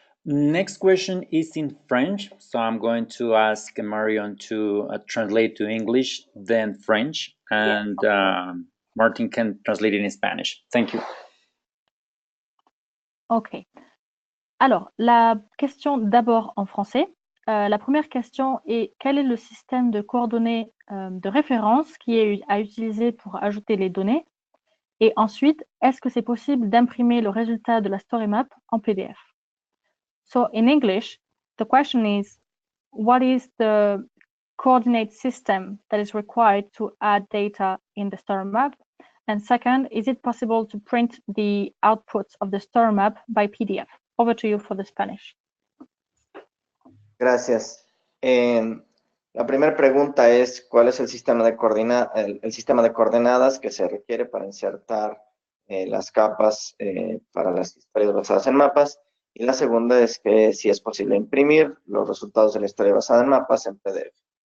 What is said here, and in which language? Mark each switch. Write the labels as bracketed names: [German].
[English] Next question is in French, so I'm going to ask Marion to translate to English, then French, and Martin can translate it in Spanish. Thank you. Ok. [French] Alors, la question d'abord en français. La première question est quel est le système de coordonnées de référence qui est à utiliser pour ajouter les données? Et ensuite, est-ce que c'est possible d'imprimer le résultat de la story map en PDF? [English] So in English, the question is, what is the coordinate system that is required to add data in the story map? And second, is it possible to print the outputs of the story map by PDF? Over to you for the Spanish. [Spanish] Gracias. La primera pregunta es, ¿cuál es el sistema de coordenadas que se requiere para insertar las capas para las historias basadas en mapas? Y la segunda es que si es posible imprimir los resultados de la historia basada en mapas en PDF.